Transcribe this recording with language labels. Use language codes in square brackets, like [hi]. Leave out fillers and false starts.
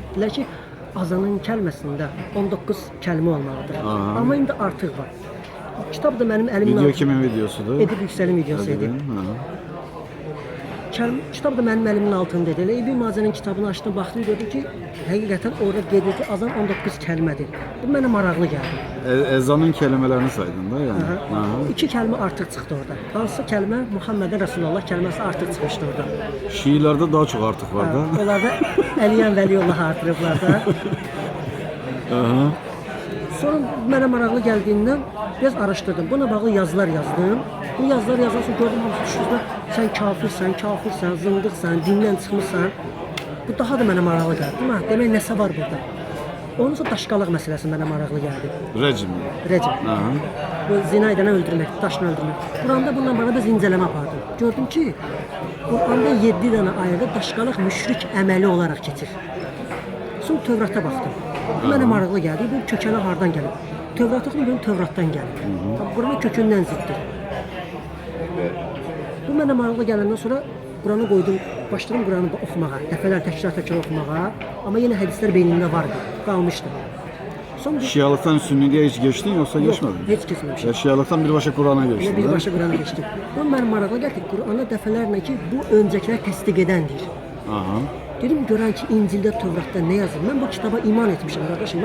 [az] Dedilər ki, azanın kəlməsində 19 kəlmə olmalıdır. Amma indi artıq var. Kitab da mənim əlimdən Video kimin videosudur? Edib Yüksəlin videosu idi. Kitab da mənim əlimin altında idi. Elə İbn Macənin kitabını açdım, baxdım, gördüm ki, həqiqətən orada qeyd edir ki, azan 19 kəlmədir. Bu mənə maraqlı gəldi. [tr] Ezanın kelimelerini saydın da yani. [az] İki kəlmə artıq çıxdı orada. Hansı kəlmə? Muhammed Rasulullah kəlməsi artıq çıxmışdı orada. [tr] Şiilerde daha çok artık var da. [az] Onlarda Əliyən Vəliyullah artırıblar da. Sonra mənə maraqlı gəldiyindən biraz araşdırdım. Buna bağlı yazılar yazdım. Bu yazılar yazan sonra gördüm hamısı düşürdü. Sən kafirsən, zındıqsan, dindən çıxmısan. Bu daha da mənə maraqlı gəldi. Demək nəsə var burada. Onun sonra daşqalıq məsələsi mənə maraqlı gəldi. Rejim. Bu zina edəni öldürmək, daşını öldürmək. Quranda bununla bağlı biz incələmə apardım. Gördüm ki, Quranda 7 dənə ayədə daşqalıq müşrik əməli olaraq keçir. Sonra Tövrata baxdım. Bu mənə maraqlı gəldi. Bu kökəni hardan gəlib? Tövrat oxuyum, Tövratdan gəlib. Qurana kökündən ziddir. Bu mənə maraqlı gələndən sonra Quranı qoydum, başladım Quranı oxumağa, dəfələr təkrar oxumağa. Amma yenə hədislər beynimdə vardı, qalmışdı. Sonra [tr] Şialıktan Sünniliğe hiç geçtin yoksa geçmedin? [az] heç keçməmişəm. [tr] Ya Şialıktan birbaşa Kur'an'a geçtin. [az] Birbaşa Qurana keçdim. Bu mənim maraqlı gəldi. Qurana dəfələrlə ki, bu öncəkilər təsdiq edəndir. Dedim, görən ki, İncildə, Tövratda nə yazılır? Mən bu kitaba iman etmişəm, qardaşım.